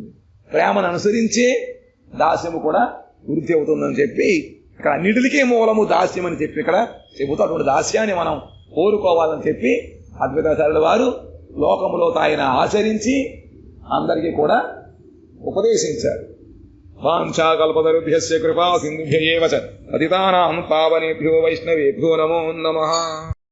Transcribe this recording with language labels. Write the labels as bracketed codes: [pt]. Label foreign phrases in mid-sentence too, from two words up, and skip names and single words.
[te] ప్రేమను అనుసరించే దాస్యము కూడా వృద్ధి అవుతుందని చెప్పి ఇక్కడ అన్నిటికీ మూలము దాస్యం అని చెప్పి ఇక్కడ చెబుతూ అటువంటి దాస్యాన్ని మనం కోరుకోవాలని చెప్పి అద్వైతాచార్యుల వారు లోకములో ఆయన ఆచరించి అందరికీ కూడా ఉపదేశించారు. [sa] వాంఛాకల్పతరుభ్యస్య కృపా సింధుభ్య ఏవ చ పతితానాం పావనేభ్యో వైష్ణవేభ్యో నమో నమః.